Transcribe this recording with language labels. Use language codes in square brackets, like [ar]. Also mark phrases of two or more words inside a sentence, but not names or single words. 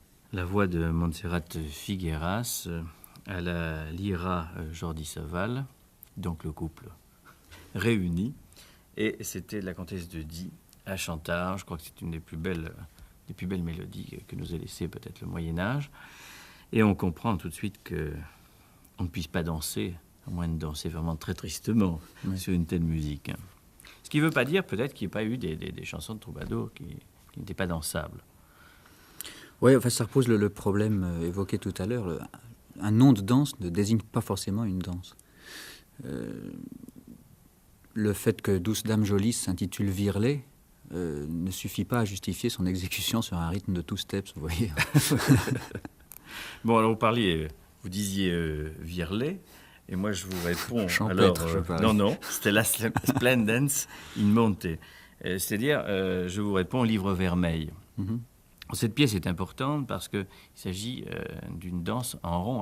[fr] la voix de Montserrat Figueras, à la lyra Jordi Savall, donc le couple réuni. Et c'était la comtesse de Die à Chantard. Je crois que c'est une des plus belles mélodies que nous a laissé peut-être le Moyen-Âge. Et on comprend tout de suite qu'on ne puisse pas danser, à moins de danser vraiment très tristement sur une telle musique. Ce qui ne veut pas dire peut-être qu'il n'y ait pas eu des chansons de troubadour qui n'étaient pas dansables. Oui, enfin, ça repose le problème évoqué tout à l'heure. Un nom de danse ne désigne pas forcément une danse. Le fait que Douce Dame Jolie s'intitule Virelai ne suffit pas à justifier son exécution sur un rythme de [en] two steps, [fr] vous voyez. Bon, alors vous disiez Virelai, et moi je vous réponds. Champêtre, je parle. Non, c'était la Splendens in Monte. C'est-à-dire, je vous réponds Livre Vermeil. Mm-hmm. Cette pièce est importante parce qu'il s'agit d'une danse en rond.